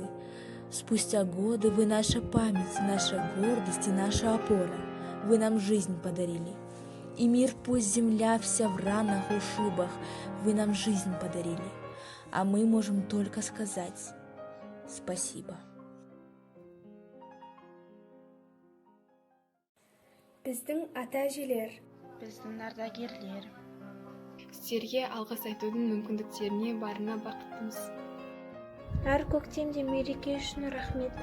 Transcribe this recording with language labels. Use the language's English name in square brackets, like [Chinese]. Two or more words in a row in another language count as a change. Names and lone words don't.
[Russian] Спустя годы вы наша память, наша гордость и наша опора. Вы нам жизнь подарили. И мир пусть земля вся в ранах, ушибах, вы нам жизнь подарили. А мы можем только сказать спасибо. [Kazakh] Біздің ата-әжелер, біздің ардагерлер, сіздерге алғыс айтудың мүмкіндіктеріне барына бақыттымыз. әр көктемде мереке үшін рахмет.